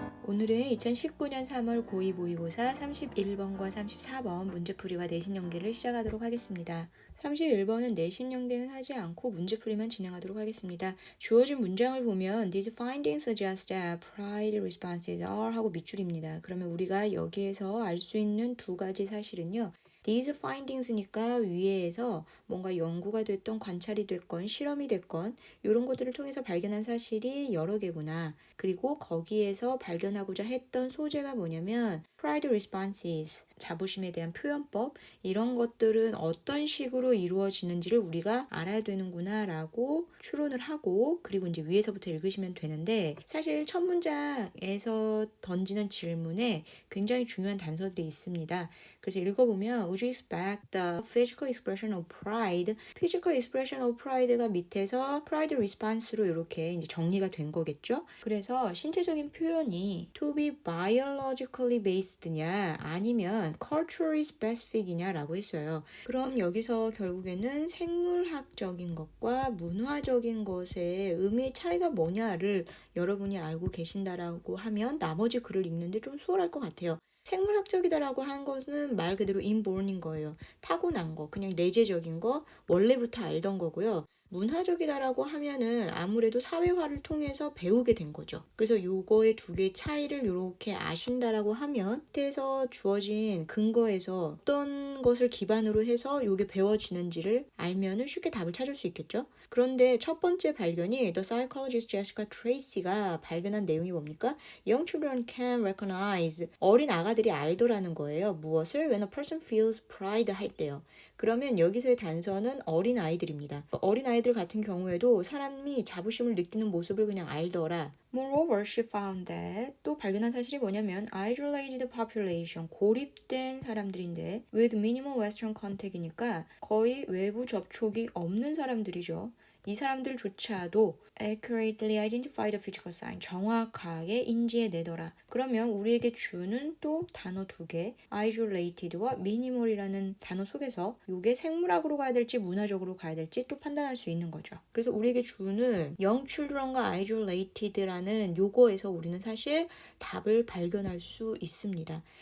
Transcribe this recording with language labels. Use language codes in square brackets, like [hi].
[ko] 오늘은 2019년 3월 고2 모의고사 31번과 34번 문제풀이와 내신 연계를 시작하도록 하겠습니다. 31번은 내신 연계는 하지 않고 문제풀이만 진행하도록 하겠습니다. 주어진 문장을 보면 [en] These findings suggest that pride responses are [ko] 하고 밑줄입니다. 그러면 우리가 여기에서 알 수 있는 두 가지 사실은요. These findings니까 위에서 뭔가 연구가 됐던 관찰이 됐건 실험이 됐건 이런 것들을 통해서 발견한 사실이 여러 개구나. 그리고 거기에서 발견하고자 했던 소재가 뭐냐면 [en] pride responses, [ko] 자부심에 대한 표현법 이런 것들은 어떤 식으로 이루어지는지를 우리가 알아야 되는구나 라고 추론을 하고 그리고 이제 위에서부터 읽으시면 되는데 사실 첫 문장에서 던지는 질문에 굉장히 중요한 단서들이 있습니다. 그래서 읽어보면 [en] Would you expect the physical expression of pride? physical expression of pride [ko] 가 밑에서 [en] pride response [ko] 로 이렇게 이제 정리가 된 거겠죠. 그래서 신체적인 표현이 [en] to be biologically based [ko] 냐 아니면 [en] culturally specific [ko] 이냐 라고 했어요. 그럼 여기서 결국에는 생물학적인 것과 문화적인 것의 의미의 차이가 뭐냐를 여러분이 알고 계신다라고 하면 나머지 글을 읽는데 좀 수월할 것 같아요. 생물학적이다라고 하는 것은 말 그대로 inborn인 거예요. 타고난 거, 그냥 내재적인 거, 원래부터 알던 거고요. 문화적이다라고 하면은 아무래도 사회화를 통해서 배우게 된 거죠. 그래서 요거의 두 개의 차이를 이렇게 아신다라고 하면 밑에서 주어진 근거에서 어떤 것을 기반으로 해서 요게 배워지는지를 알면은 쉽게 답을 찾을 수 있겠죠. 그런데 첫 번째 발견이 The Psychologist Jessica Tracy가 발견한 내용이 뭡니까? [en] Young children can recognize [ko] 어린 아가들이 알더라는 거예요. 무엇을? [en] When a person feels pride [ko] 할 때요. 그러면 여기서의 단서는 어린 아이들입니다. 어린 아이들 같은 경우에도 사람이 자부심을 느끼는 모습을 그냥 알더라. [en] Moreover, she found that [ko] 또 발견한 사실이 뭐냐면 [en] isolated population, [ko] 고립된 사람들인데 [en] with minimal western contact [ko] 이니까 거의 외부 접촉이 없는 사람들이죠. 이 사람들조차도 [en] accurately identify the physical sign, [ko] 정확하게 인지해내더라. 그러면 우리에게 주는 또 단어 두 개, isolated와 minimal이라는 단어 속에서 이게 생물학으로 가야 될지 문화적으로 가야 될지 또 판단할 수 있는 거죠. 그래서 우리에게 주는 [en] young children [ko] 과 isolated라는 요거에서 우리는 사실 답을 발견할 수 있습니다.